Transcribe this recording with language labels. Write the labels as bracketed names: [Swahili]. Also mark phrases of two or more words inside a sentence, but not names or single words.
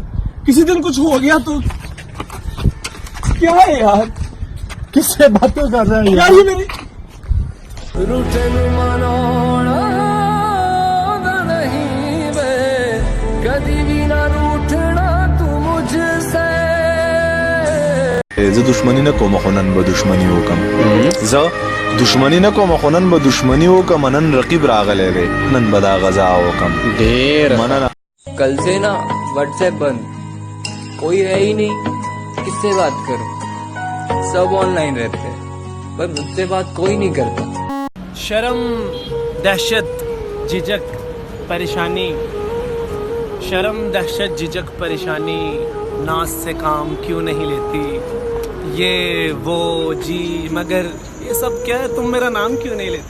[Hindi] किसी दिन कुछ हो गया तो क्या है यार? किससे बातें कर रहा है यार? ये मेरी कभी भी ना रूठना तू मुझसे। [Pashto] زه دشمنی نه کوم خو نن به دشمنی وکم، زه دشمنی نه کوم خو نن به دشمنی وکم، نن رقیب راغلی دی نن به دا غزا وکم ډیر مننه। [Hindi] कल से ना व्हाट्सएप बंद, कोई है ही नहीं, किससे बात करूं? सब ऑनलाइन रहते हैं, पर मुझसे बात कोई नहीं करता। शर्म, दहशत, झिझक, परेशानी, शर्म, दहशत, झिझक, परेशानी, नाज से काम क्यों नहीं लेती, ये वो जी मगर ये सब क्या है, तुम मेरा नाम क्यों नहीं लेते?